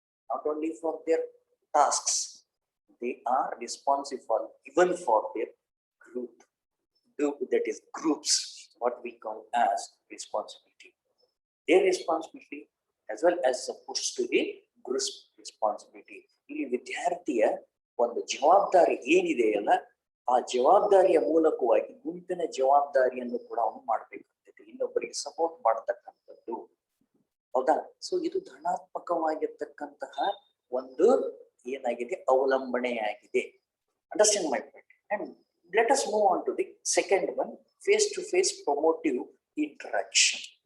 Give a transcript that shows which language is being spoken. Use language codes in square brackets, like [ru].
[en] Not only for their tasks, they are responsible even for their group, that is groups, what we call as responsibility. Their responsibility as well as supposed to be group responsibility. [kn] ಇಲ್ಲಿ ವಿದ್ಯಾರ್ಥಿಯ ಒಂದು ಜವಾಬ್ದಾರಿ ಏನಿದೆಯಲ್ಲ, ಆ ಜವಾಬ್ದಾರಿಯ ಮೂಲಕವಾಗಿ ಗುಂಪಿನ ಜವಾಬ್ದಾರಿಯನ್ನು ಕೂಡ ಅವನು ಮಾಡ್ಬೇಕಾಗ್ತದೆ, ಇನ್ನೊಬ್ಬರಿಗೆ ಸಪೋರ್ಟ್ ಮಾಡತಕ್ಕಂಥದ್ದು. ಹೌದಾ? ಸೊ ಇದು ಧನಾತ್ಮಕವಾಗಿರ್ತಕ್ಕಂತಹ ಒಂದು ಏನಾಗಿದೆ, ಅವಲಂಬನೆಯಾಗಿದೆ. [en] Understand my point. And let us move on to the second one, face-to-face promotive interaction.